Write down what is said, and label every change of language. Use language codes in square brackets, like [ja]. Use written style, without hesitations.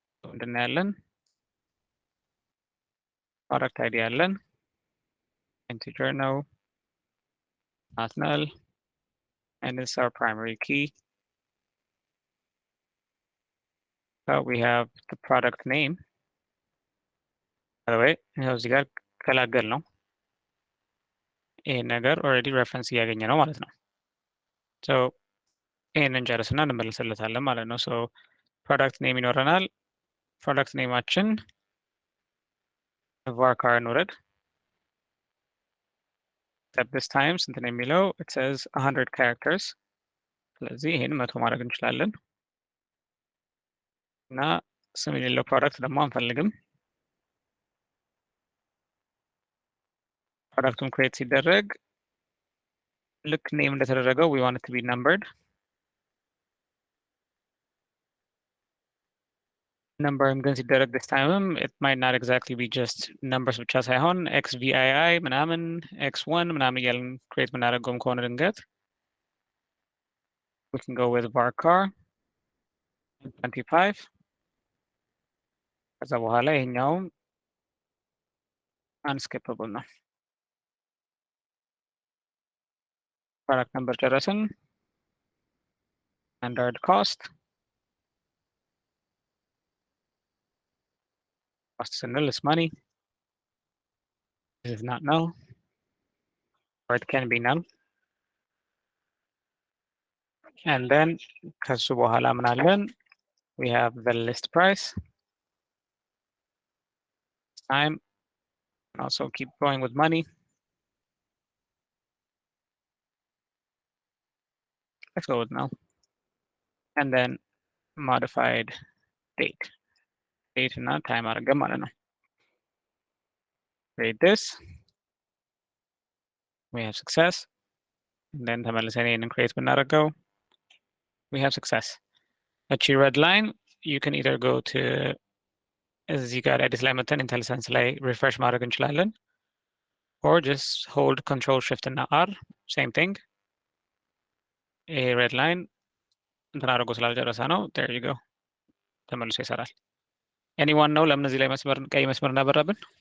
[am] ምንድን ያለን [en] product id [am] ያለን [en] integer [am] ነው, [en] not null, and this is our primary key. So we have the product name. By the way, [am] እዚህ ጋር ከላገል ነው ይሄን ነገር [en] already reference [am] እያገኘ ነው ማለት ነው. So ይሄንን ጨርስና እንመለስለታለን ማለት ነው. So product name ይኖረናል. product nameአችን varchar እንውረድ. [en] At this time [am] ስንት ነው የሚለው? [en] It says 100 characters. [am] ስለዚህ ይሄን 100 ማድረግ እንችላለን. እና ስም የሌለው ፕሮዳክት ደግሞ አንፈልግም. ፕሮዳክቱን ክሬት ሲደረግ ልክ ኔም እንደተደረገው [en] we want it to be numbered. [am] numberም ግን ሲደረግ [en] this time it might not exactly be just numbers [am] ብቻ ሳይሆን xvii ምናምን x1 ምናምን እያልን ክሬት ምናደርገውም ከሆነ ድንገት [en] we can go with varchar 25. [am] ከዛ በኋላ ይሄኛውም unskippable ነው. [en] product number [am] ጨረስን. [en] standard cost [am] ስንል [en] is money. This is not null, or it can be null. And then [am] ከሱ በኋላ ምን አለን? [en] We have the list price. Time, also keep going with money. Let's go with null. And then modified date. [am] Date እና time አድርገን ማለት ነው. [en] Create this. We have success. And then [am] ተመልሰን ይሄንን [en] create [am] ብናደርገው [en] we have success. [am] እቺ [en] red line you can either go to [am] እዚህ ጋር [en] edit [am] ላይ መተን [en] IntelliSense ላይ refresh [am] ማድረግ እንችላለን, [en] or just hold control shift እና r, same thing. [am] ይሄ red line እንትን አድርጎ ስላልጨረሰ ነው. [en] there you go. [am] ተመልሶ ይሰራል. [en] anyone know [am] ለምን እዚህ ላይ መስመር ቀይ መስመር እናበራብን?